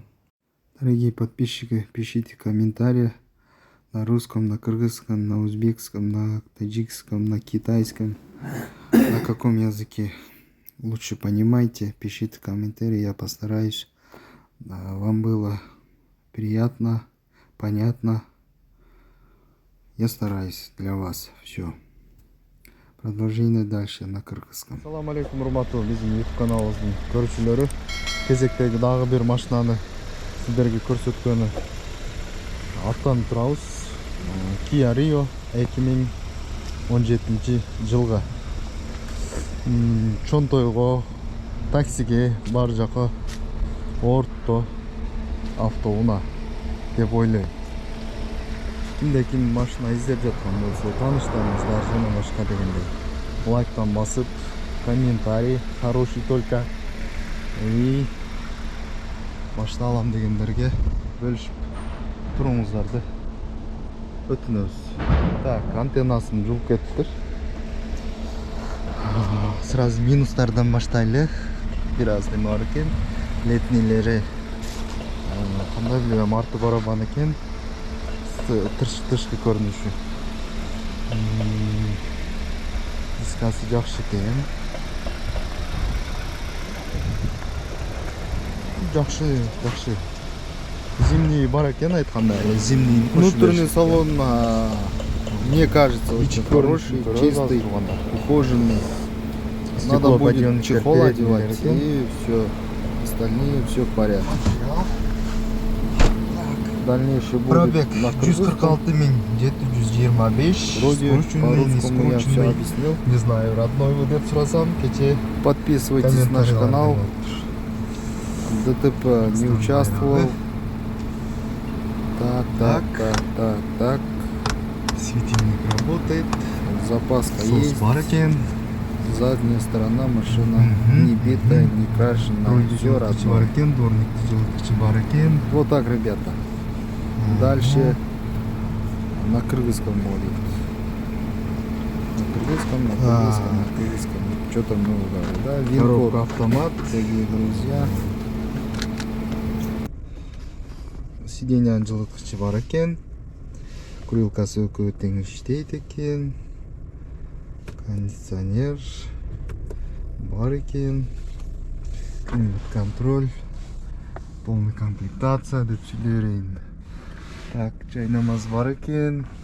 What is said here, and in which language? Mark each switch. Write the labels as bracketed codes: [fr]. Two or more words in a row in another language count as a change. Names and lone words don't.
[ru] Дорогие подписчики, пишите комментарии на русском, на кыргызском, на узбекском, на таджикском, на китайском, на каком языке лучше понимаете. Пишите комментарии, я постараюсь, вам было приятно, понятно. Я стараюсь для вас. Все. Продолжение дальше на кыргызском. [ar] السلام عليكم, [ky] урматтуу биздин YouTube каналыбыздын көрүүчүлөрү. Кезектеги дагы бир машинаны сиздерге көрсөткөнү аттанып турабыз. Kia Rio 2017 жылга. Чоң тойго, таксиге, бар жака орто автоунаа деп ойлойм. Кимде-ким машина издеп жаткан болсо, тааныштарыңыздар жана башка дегендей, лайктан басып, комментарий [ru] хороший только, и [ky] машина алам дегендерге бөлүшүп туруңуздарды өтүнөбүз. Так, антеннасын жууп кетиптир. Сразу минустардан баштайлы. Бир аз неме бар экен. Летнийлери кандай билем, арты барабан экен. Тышкы көрүнүшү. Дискасы жакшы экен. Жакшы. Зимний бар экен айткандай. Зимний [ru] Внутренний салон, мне кажется, очень хороший, чистый, ухоженный. Надо будет чехол одевать, и все. Остальные все в порядке. Дальнейший будет пробег на кыргызском. 146,725. Вроде по-русскому я все объяснил. Не знаю, родной вы [ky] деп сурасам, кече [ru] Подписывайтесь на наш канал. ДТП не участвовал. Так. Светильник работает. Запаска Сос есть. [ky] бар экен. [ru] Задняя сторона машина не битая, не крашена. Все родное. [ky] Дворник жылытгычы бар экен. [ru] Вот так, ребята. Дальше на кыргызском будет. На кыргызском. Что-то много, да? Коробка автомат. Дорогие друзья. [ky] Сиденье жылыткычы бар экен. Курилкасы өкө тең иштейт экен. Кондиционер бар экен. Климат-контроль. [ru] Полная комплектация [ky] деп сүйлөйм. Так, жайнамаз бар экен.